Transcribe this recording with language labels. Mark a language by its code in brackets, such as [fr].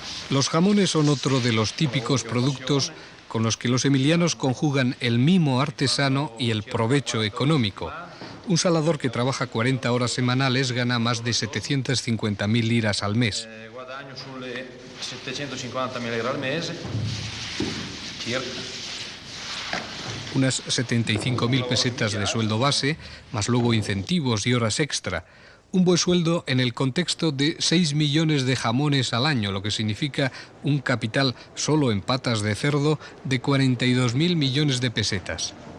[es] Los jamones son otro de los típicos productos con los que los emilianos conjugan el mimo artesano y el provecho económico. Un salador que trabaja 40 horas semanales gana más de 750.000 liras al mes. [it] Guadagno sulle 750.000 lire al mese, circa. [es] Unas 75.000 pesetas de sueldo base, más luego incentivos y horas extra. Un buen sueldo en el contexto de 6 millones de jamones al año, lo que significa un capital solo en patas de cerdo de 42.000 millones de pesetas.